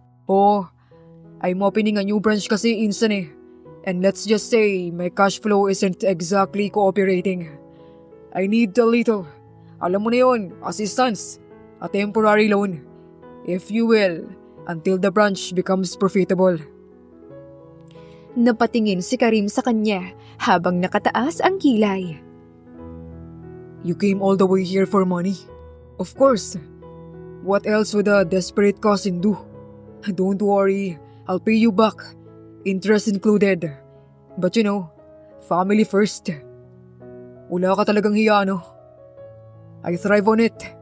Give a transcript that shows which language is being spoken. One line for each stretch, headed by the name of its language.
English: Oh, I'm opening a new branch
Filipino: kasi insan eh.
English: And let's just say my cash flow isn't exactly cooperating. I need a little,
Filipino: alam mo na yun,
English: assistance. A temporary loan, if you will, until the branch becomes profitable.
Filipino: Napatingin si Karim sa kanya habang nakataas ang kilay.
English: You came all the way here for money? Of course. What else would a desperate cousin do? Don't worry, I'll pay you back. Interest included. But you know, family first.
Filipino: Wala ka talagang hiya, no?
English: I thrive on it.